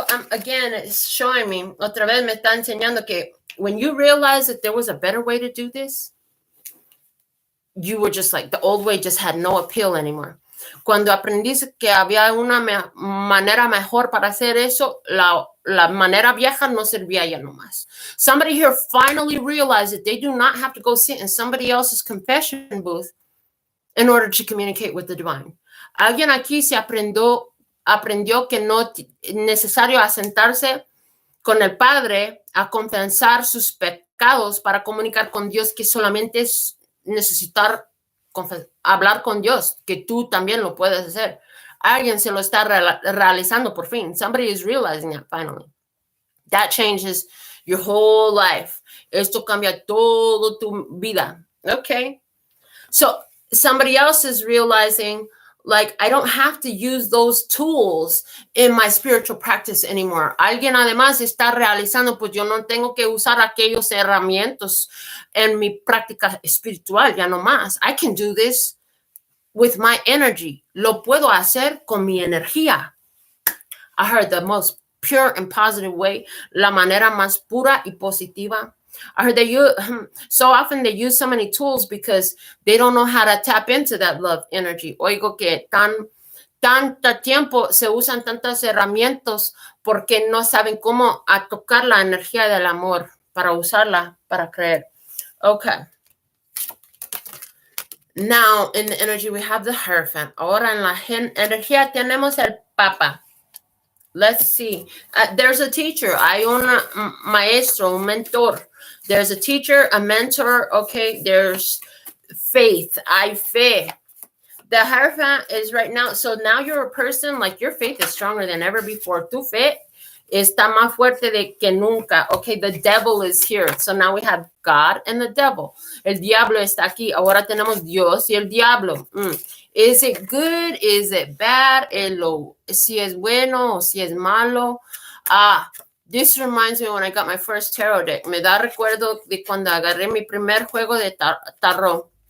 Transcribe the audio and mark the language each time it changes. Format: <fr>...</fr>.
<en>Again, it's showing me,</en> <es>otra vez me está enseñando que</es> <en>when you realize that there was a better way to do this, you were just like, the old way just had no appeal anymore.</en> <es>Cuando aprendiste que había una manera mejor para hacer eso, la manera vieja no servía ya nomás.</es> <en>Somebody here finally realized that they do not have to go sit in somebody else's confession booth in order to communicate with the divine.</en> <es>Alguien aquí se aprendió que no es necesario asentarse con el Padre a confesar sus pecados para comunicar con Dios, que solamente es necesitar hablar con Dios, que tú también lo puedes hacer. Alguien se lo está realizando por fin.</es> <en>Somebody is realizing it finally. That changes your whole life.</en> <es>Esto cambia todo tu vida.</es> <en>Okay. So somebody else is realizing, like, I don't have to use those tools in my spiritual practice anymore.</en> <es>Alguien además está realizando, pues yo no tengo que usar aquellos herramientas en mi práctica espiritual, ya no más.</es> <en>I can do this with my energy.</en> <es>Lo puedo hacer con mi energía.</es> <en>I heard the most pure and positive way,</en> <es>la manera más pura y positiva.</es> <en>I heard so often they use so many tools because they don't know how to tap into that love energy.</en> <es>Oigo que tanta tiempo se usan tantas herramientas porque no saben cómo a tocar la energía del amor para usarla para creer.</es> <en>Okay. Now, in the energy, we have the Hierophant.</en> <es>Ahora en la energía tenemos el Papa.</es> <en>Let's see. There's a teacher.</en> <es>Hay un maestro, un mentor.</es> <en>There's a teacher, a mentor. Okay. There's faith.</en> <es>Hay fe.</es> <en>The Hierophant is right now. So now you're a person, like your faith is stronger than ever before.</en> <es>Tu fe está más fuerte de que nunca.</es> <en>Okay. The devil is here. So now we have God and the devil.</en> <es>El diablo está aquí. Ahora tenemos Dios y el diablo.</es> <en>Is it good? Is it bad?</en> <es>Si es bueno o si es malo.</es> <en>This reminds me when I got my first tarot deck.</en> <es>Me da recuerdo de cuando agarré mi primer juego de tarot.</es>